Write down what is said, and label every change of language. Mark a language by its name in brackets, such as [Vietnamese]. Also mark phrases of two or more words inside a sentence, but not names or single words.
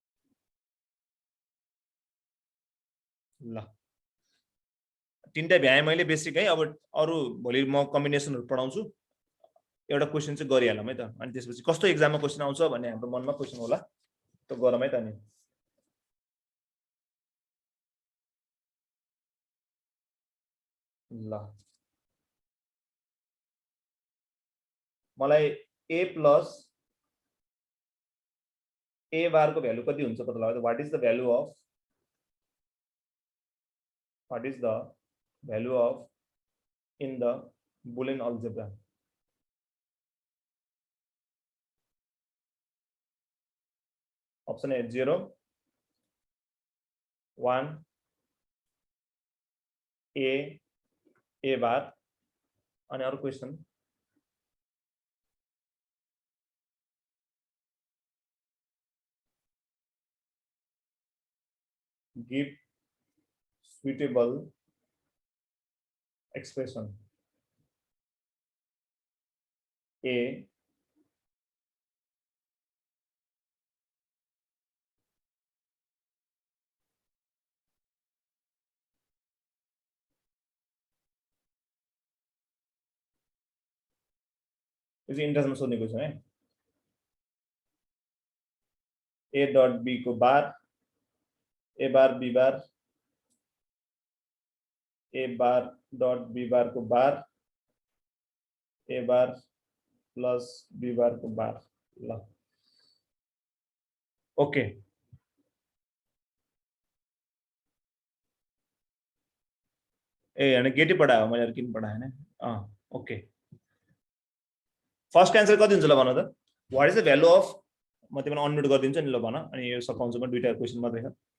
[Nepali] ल तीनटा भ्याए मैले बेसिक है अब अरु भोलि म कम्बिनेसनहरु पढाउँछु एउटा क्वेशन चाहिँ गरिहालौँ है त अनि त्यसपछि कस्तो एक्जाममा क्वेशन आउँछ भन्ने हाम्रो मनमा क्वेशन होला त गरौँ है त नि ल मलाई a प्लस a बार को भ्यालु कति हुन्छ पत्ता लगाउ [English] what is the value of in the Boolean algebra option A 0 1 a बार [Nepali] अनि अरु क्वेशन [English] give suitable expression a [Nepali] इज इन्ट्रेस्टमा सोध्ने क्वेशन है a डट b को बार a बार b बार a बार डट b बार को बार a बार प्लस b बार को बार ल ओके ए यानी गेटी पढायो मैले किन पढाएन [English] okay first answer [Nepali] कति हुन्छ ल भन त [English] what is the value of [Nepali] म तिमीलाई अनम्युट गरिदिन्छु नि ल भन अनि यो सकाउँछु म दुईटा क्वेशन मात्रै छ